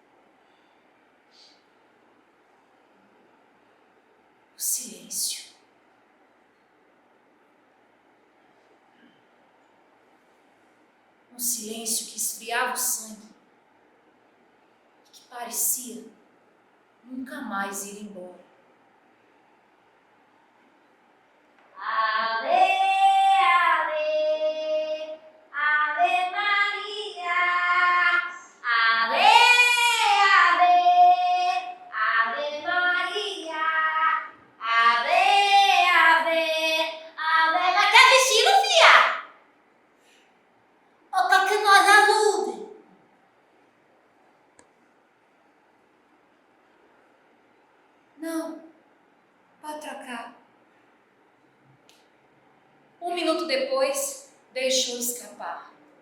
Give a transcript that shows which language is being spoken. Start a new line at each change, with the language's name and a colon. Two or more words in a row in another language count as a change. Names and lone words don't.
Portuguese: O silêncio. Um silêncio que esfriava o sangue e que parecia nunca mais ir embora.
Latin: Ave, ave, ave Maria. Ave, ave, ave Maria. Ave, ave, ave.
Portuguese: Mas quer vestido, filha? Ou quer que nós alude? Não, pode trocar. Um minuto depois, deixou escapar.